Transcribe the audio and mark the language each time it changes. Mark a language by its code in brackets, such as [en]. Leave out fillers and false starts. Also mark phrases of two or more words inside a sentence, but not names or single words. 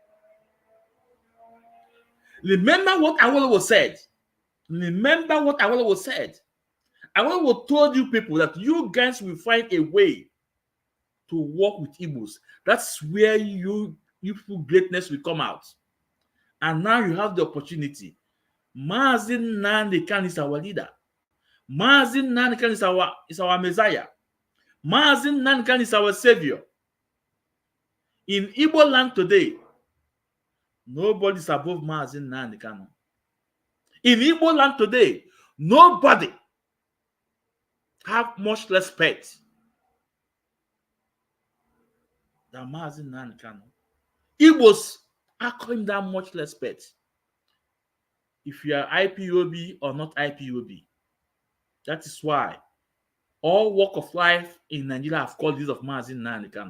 [en] Remember what Awolowo said. Awolowo told you people that you guys will find a way to work with Igbos. That's where you people greatness will come out. And now you have the opportunity. Mazi Nnamdi Kanu is our leader. Mazi Nnamdi Kanu is our Messiah. Mazi Nnamdi Kanu is our Savior. In Igbo land today, nobody is above Mazi Nnamdi Kanu. In Igbo land today, nobody have much respect than Mazi Nnamdi Kanu. Igbos are calling that much respect. If you are IPOB or not IPOB, that is why all walk of life in Nigeria have called this of Mazi Nnamdi Kanu.